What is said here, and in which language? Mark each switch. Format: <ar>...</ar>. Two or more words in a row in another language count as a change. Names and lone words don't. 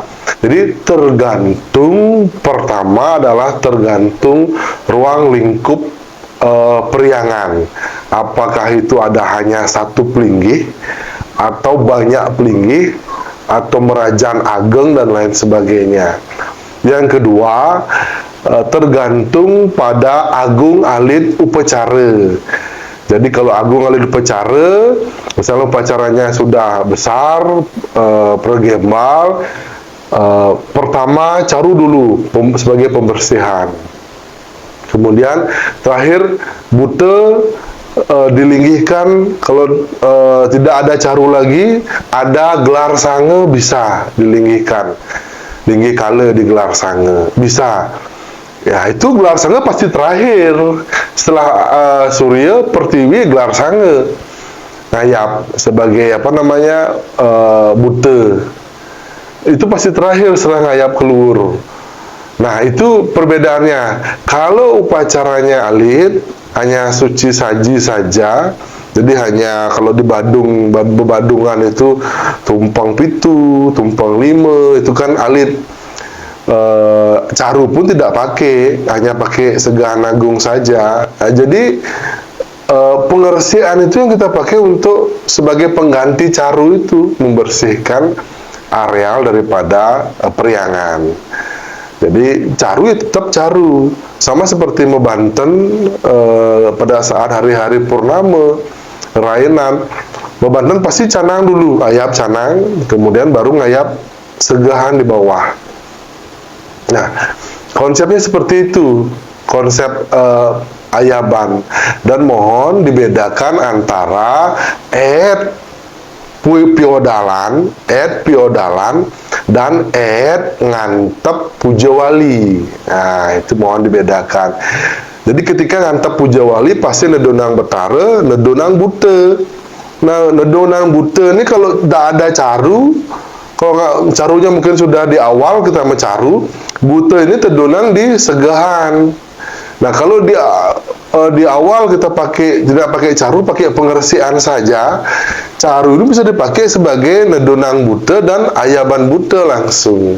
<id>Jadi tergantung, pertama adalah tergantung ruang lingkup periangan. Apakah itu ada hanya satu pelinggih, atau banyak pelinggih, atau Merajan ageng dan lain sebagainya. Yang kedua, tergantung pada agung alit upacara. Jadi kalau agung alit upacara, misalnya upacaranya sudah besar, pergembal, pertama caru dulu sebagai pembersihan. Kemudian terakhir bute dilinggihkan. Kalau tidak ada caru lagi, ada gelar sange bisa dilinggihkan. Linggih kala di gelar sange bisa. Ya, itu gelar sange pasti terakhir. Setelah surya pertiwi, gelar sange ngayap sebagai bute. Itu pasti terakhir setelah ngayap keluar. Nah, itu perbedaannya. Kalau upacaranya alit, hanya suci saji saja, jadi hanya kalau di bebadungan itu tumpang pitu, tumpang lima, itu kan alit. Caru pun tidak pakai, hanya pakai segahan agung saja. Nah, jadi pengersian itu yang kita pakai untuk sebagai pengganti caru itu, membersihkan areal daripada periangan. Jadi caru ya tetap caru, sama seperti Mebanten pada saat hari-hari purnama, rainan, Mebanten pasti canang dulu, ngayap canang, kemudian baru ngayap segahan di bawah. Nah, konsepnya seperti itu, konsep ayaban. Dan mohon dibedakan antara piodalan dan ngantep pujawali. Nah, itu mohon dibedakan. Jadi ketika ngantep pujawali pasti nedonang betara, nedonang bute. Nah, nedonang bute ini kalau tidak ada caru, kalau nggak, carunya mungkin sudah di awal kita mencaru, bute ini terdonang di segahan. Nah, kalau di awal kita tidak pakai caru, pakai pengersian saja, caru ini bisa dipakai sebagai nedonang buta dan ayaban buta langsung.</id>